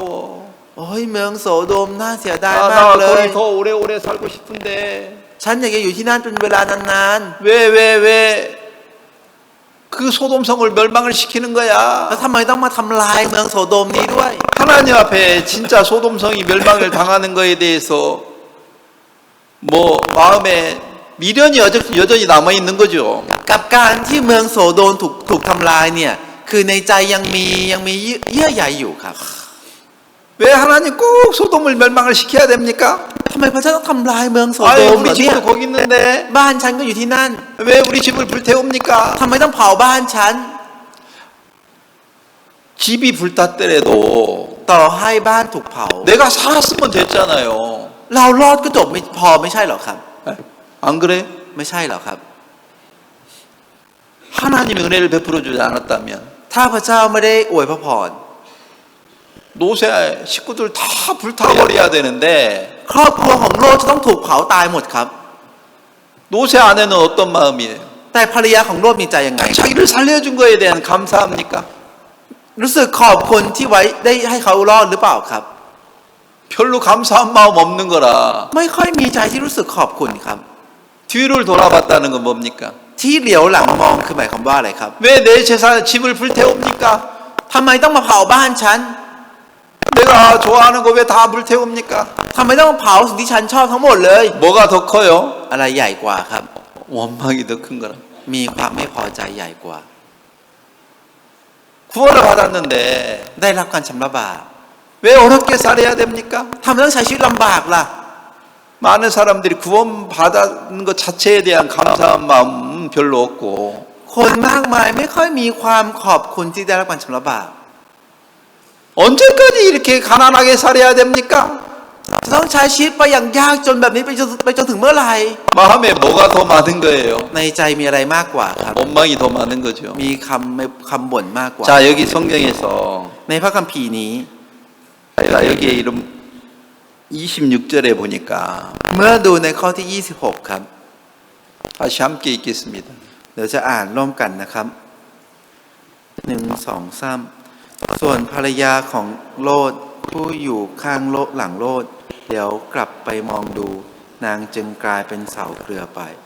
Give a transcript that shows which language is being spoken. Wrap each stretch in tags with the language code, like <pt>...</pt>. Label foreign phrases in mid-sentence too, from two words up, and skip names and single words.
<th>โอ้ยเมืองโสโดมน่าเสียดายมาก</th> <ko>나</ko> <th>เลย</th> <ko>거기 더 오래오래 살고 싶은데</ko> <th>ฉันอยากจะอยู่ที่นั่นเป็นเวลานาน</th> <ko>왜 그 소돔성을 멸망을 시키는 ๆ 거야?</ko> <th>แล้วทำไมต้องมาทำลายเมืองโสโดมนี้ด้วย</th> <ko>하나님 앞에 진짜 소돔성이 멸망을 당하는 거에 대해서 뭐 마음에 미련이 여전히 남아 있는 거죠.</ko> <th>กับการที่เมืองโสโดมถูกทำลายเนี่ยคือในใจยังมีเยื่อใยอยู่ครับ</th> <ko>왜 하나님 꼭 소돔을 멸망을 시켜야 됩니까?</ko> <th>ทำไมพระเจ้าต้องทำลายเมืองโสโด</th> <ko>아유</ko> <th>มเหร</th> <ko>우리</ko> <th>อเนี่ย</th> <ko>집도 거기 있는데</ko> <th>บ้านฉันก็อยู่ที่นั่น</th> <ko>왜 우리 집을 불태웁니까?</ko> <th>ทำไมต้องเผาบ้านฉัน</th> <ko>집이 불탔더라도</ko> <th>ต่อให้บ้านถูกเผา</th> <ko>내가 살았으면 됐잖아요.</ko> <th>เรารอดก็จบไม่พอไม่ใช่หรอครับ</th> <ko>안 그래?</ko> <th>ไม่ใช่หรอครับ</th> <ko>하나님이 은혜를 베풀어 주지 않았다면</ko> <th>ถ้าพระเจ้าไม่ได้อวยพระพร</th> <ko>노세 식구들 다 불타버려야 되는데</ko> <th>ครอบครัวของโลดจะต้องถูกเผาตายหมดครับ</th> <ko>노세 아내는 어떤 마음이에요?</ko> <th>แต่ภรรยาของโลดมีใจยังไง</th> <ko>자기를 살려준 거에 대한 감사합니까?</ko> <th>รู้สึกขอบคุณที่ไว้ได้ให้เขารอดหรือเปล่าครับ</th> <ko>별로 감사한 마음 없는 거라</ko> <th>ไม่ค่อยมีใจที่รู้สึกขอบคุณครับ</th> <ko>뒤를 돌아봤다는 건 뭡니까?</ko> <th>ที่เหลียวหลังมองคือหมายความว่าอะไรครับ</th> <ko>왜 내 재산 집을 불태웁니까?</ko> <th>ทำไมต้องมาเผาบ้านฉัน</th> <ko>내가 좋아하는 거 왜 다 불태웁니까?</ko> <th>ทำไมต้องมาเผาสิ่งที่ฉันชอบทั้งหมดเลย</th> <ko>뭐가 더 커요?</ko> <th>อะไรใหญ่กว่าครับ</th> <ko>원망이 더 큰 거라</ko> <th>มีความไม่พอใจใหญ่กว่า</th> <ko>구원을 받았는데</ko> <th>ได้รับการชำระบาป</th> <ko>왜 어렵게 살아야 됩니까?</ko> <th>ทำไมต้องใช้ชีวิตลำบากล่ะ</th> <ko>많은 사람들이 구원 받은 것 자체에 대한 감사한 마음은 별로 없고</ko> <th>คนมากมายไม่ค่อยมีความขอบคุณที่ได้รับการชำระบาป</th> <ko>언제까지 이렇게 가난하게 살아야 됩니까?</ko> <th>จะต้องใช้ชีวิตไปอย่างยากจนแบบนี้ไปจนถึงเมื่อไหร่</th> <ko>마음에 뭐가 더 많은 거예요?</ko> <th>ในใจมีอะไรมากกว่าครับ</th> <ko>원망이 더 많은 거죠.</ko> <th>มีคำบ่นมากกว่า</th> <ko>자, 여기 성경에서</ko> <th>ในพระคัมภีร์นี้</th> <ko>자, 여기에 이름 26절에 보니까</ko> <th>เมื่อดูในข้อที่ 26 ครับ</th> <ko>다시 함께 읽겠습니다.</ko> <th>เดี๋ยวจะอ่านร่วมกันนะครับ1 2 3ส่วนภรรยาของโลดผู้อยู่ข้างโลดหลังโลดเดี๋ยวกลับไปมองดูนางจึงกลายเป็นเสาเกลือไป</th>